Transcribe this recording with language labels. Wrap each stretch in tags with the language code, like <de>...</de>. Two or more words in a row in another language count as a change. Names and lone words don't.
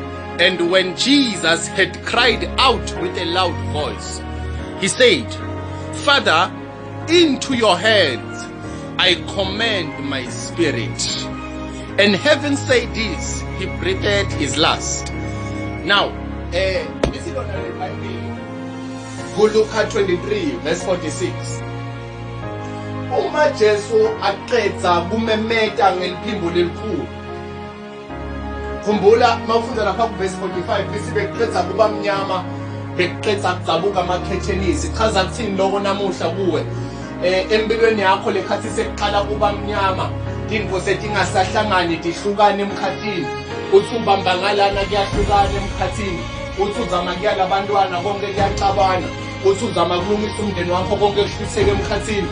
<en>And when Jesus had cried out with a loud voice, he said, Father, into your hands I commend my spirit. And having said this, he breathed his last. Now, listen on the Bible. Go Luke 23, verse 46.</en> <ss>Uma Jesu aqedza kumemeta ngeliphimbo lelikhulu. Khumbula mawufunda lapha ku verse 45 bese beqedza kuba mnyama, beqedza kuzabuka amakhethenisi. Chaza kuthini lokho namuhla kuwe? Empilweni yakho lekhathi sekuqala kuba mnyama, into setingasahlangani tihlukane emkhathini. Uthi ubamba ngalana kuyahlukana emkhathini. Uthi uzama kuyala abantwana konke kuyacabana. Uthi uzama kulungisa umndeni wakho konke kuhlutheke emkhathini.</ss>